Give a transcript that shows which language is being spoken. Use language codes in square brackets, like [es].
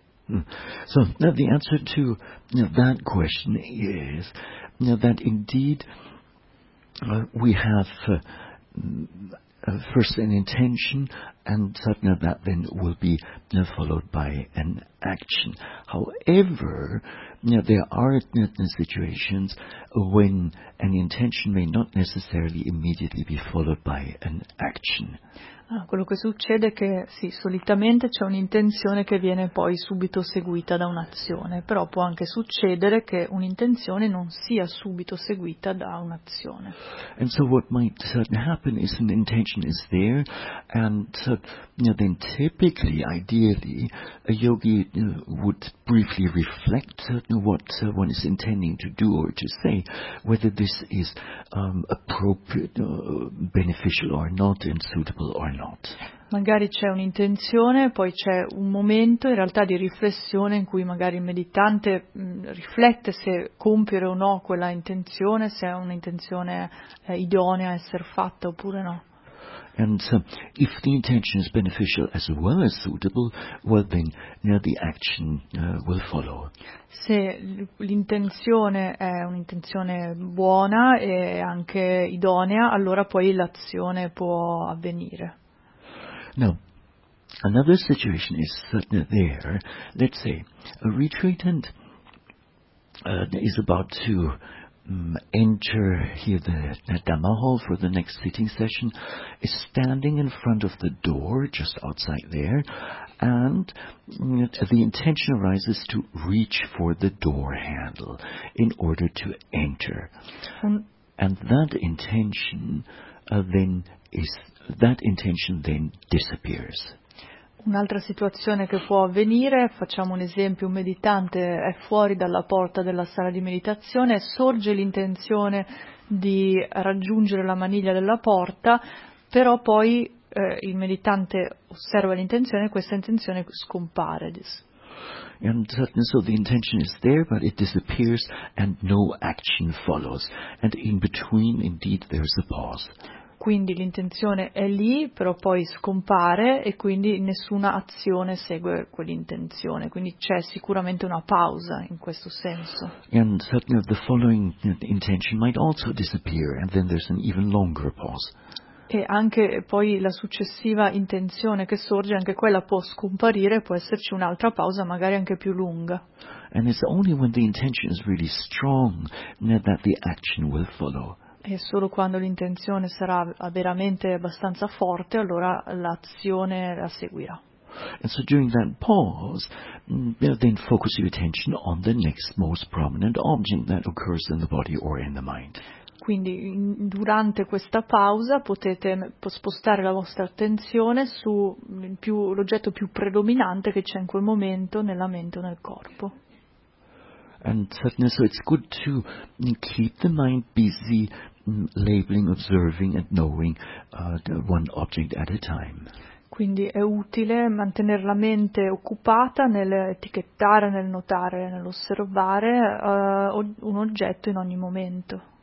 [en] So now the answer to that question is that indeed we have first an intention, and suddenly that then will be followed by an action. However, there are situations when an intention may not necessarily immediately be followed by an action. [it] Quello che succede è che sì, solitamente c'è un'intenzione che viene poi subito seguita da un'azione, però può anche succedere che un'intenzione non sia subito seguita da un'azione. [en] And so what might happen is an intention is there, and then typically, ideally, a yogi would briefly reflect what one is intending to do or to say, whether this is appropriate, beneficial or not, and suitable or not. [it] Magari c'è un'intenzione, poi c'è un momento in realtà di riflessione in cui magari il meditante riflette se compiere o no quella intenzione, se è un'intenzione idonea a essere fatta oppure no. [en] And if the intention is beneficial as well as suitable, well then, the action will follow. [it] Se l'intenzione è un'intenzione buona e anche idonea, allora poi l'azione può avvenire. [en] Now, another situation is certainly there. Let's say a retreatant is about to enter here the Dhamma hall for the next sitting session, is standing in front of the door just outside there, and the intention arises to reach for the door handle in order to enter. And that intention then disappears. [it] Un'altra situazione che può avvenire, facciamo un esempio, un meditante è fuori dalla porta della sala di meditazione, sorge l'intenzione di raggiungere la maniglia della porta, però poi il meditante osserva l'intenzione e questa intenzione scompare. [en] And so the intention is there, but it disappears and no action follows. And in between, indeed, there is a pause. [it] Quindi l'intenzione è lì, però poi scompare e quindi nessuna azione segue quell'intenzione. Quindi c'è sicuramente una pausa in questo senso. [en] And certainly the following intention might also disappear, and then there's an even longer pause. [it] E anche poi la successiva intenzione che sorge, anche quella può scomparire, può esserci un'altra pausa, magari anche più lunga. [en] And it's only when the intention is really strong that the action will follow. [it] E solo quando l'intenzione sarà veramente abbastanza forte, allora l'azione la seguirà. [en] And so during that pause, then focus your attention on the next most prominent object that occurs in the body or in the mind. [it] Quindi durante questa pausa potete spostare la vostra attenzione su l'oggetto più predominante che c'è in quel momento nella mente o nel corpo. [en] And certainly, so it's good to keep the mind busy labeling, observing and knowing one object at a time. [it] Quindi è utile mantenere la mente occupata nell'etichettare, nel notare, nell'osservare un oggetto in ogni momento.